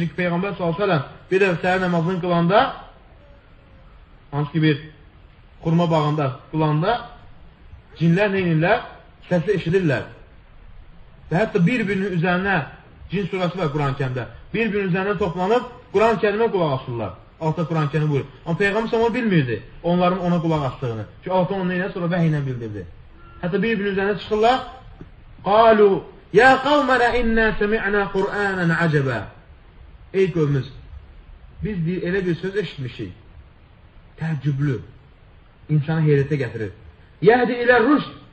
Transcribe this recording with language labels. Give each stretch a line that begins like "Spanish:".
Azerbaijani: Çünki Peyğəmbər s.ə.v bir də səhər namazını qılanda, hansı ki bir xurma bağında qılanda, cinlər neynirlər? Səsi eşidirlər. Və hətta bir-birinin üzərinə, cin surası var Quran-Kərimdə, bir-birinin üzərinə toplanıb, Quran-Kərimə qulaq asırlar. Altta Quran-Kərim buyurur. Amma Peyğəmbər onu bilmirdi, onların ona qulaq astığını. Çünki altta onu neynə, sonra vəhy ilə bildirdi. Hətta bir-birinin üzərinə çıxırlar,
Arabic: qalu, ya qavmənə innə səmi'nə Qur'anən əcəbə.
Azerbaijani: Ey qövmüz, biz elə bir söz eşitmişik, təəccüblü, insana heyrətə gətirir.
Arabic: Yəhdi ilə rüşd,